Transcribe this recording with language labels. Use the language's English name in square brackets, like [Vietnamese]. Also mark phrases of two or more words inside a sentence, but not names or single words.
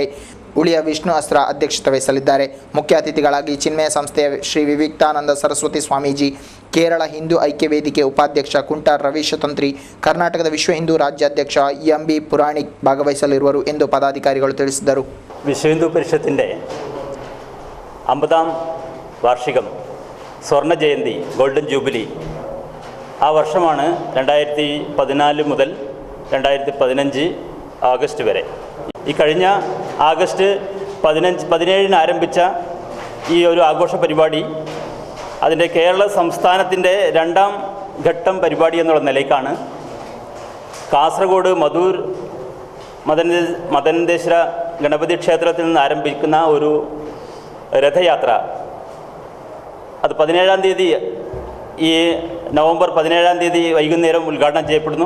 [Kannada] ಉಳಿಯ ವಿಷ್ಣು ಅಸ್ತ್ರ ಅಧ್ಯಕ್ಷತೆ ವಹಿಸಲಿದ್ದಾರೆ. ಮುಖ್ಯ ಅತಿಥಿಗಳಾಗಿ ಚಿನ್ಮಯ ಸಂಸ್ಥೆಯ ಶ್ರೀ ವಿವಿಕ್ತಾನಂದ ಸರಸ್ವತಿ ಸ್ವಾಮೀಜಿ, ಕೇರಳ ಹಿಂದೂ ಐಕ್ಯ ವೇದಿಕೆ ಉಪಾಧ್ಯಕ್ಷ ಕುಂಟಾರ್ ರವೀಶತಂತ್ರಿ, ಕರ್ನಾಟಕದ ವಿಶ್ವ ಹಿಂದೂ ರಾಜ್ಯಾಧ್ಯಕ್ಷ ಎಂಬಿ ಪುರಾಣಿಕ್ ಭಾಗವಹಿಸಲಿರುವರು ಎಂದು ಪದಾಧಿಕಾರಿಗಳು ತಿಳಿಸಿದರು. [Malayalam] വിശ്വ ഹിന്ദു പരിഷത്തിൻ്റെ 50ാം വാർഷികം സ്വർണ്ണ ജയന്തി [English] golden jubilee [Malayalam] ആ വർഷമാണ് 2014 മുതൽ 2015 ആഗസ്റ്റ് വരെ. ഈ കഴിഞ്ഞ ആഗസ്റ്റ് 17 ആരംഭിച്ച ഈ ഒരു ആഘോഷ പരിപാടി അതിൻ്റെ കേരള സംസ്ഥാനത്തിൻ്റെ 2ാം ഘട്ടം പരിപാടി എന്നുള്ള നിലയ്ക്കാണ് കാസർഗോഡ് മധൂർ മദനേശ്വര ഗണപതി ക്ഷേത്രത്തിൽ നിന്ന് ആരംഭിക്കുന്ന ഒരു രഥയാത്ര അത് 17-ാം തീയതി ഈ നവംബർ 17-ാം തീയതി വൈകുന്നേരം ഉദ്ഘാടനം ചെയ്യപ്പെടുന്നു.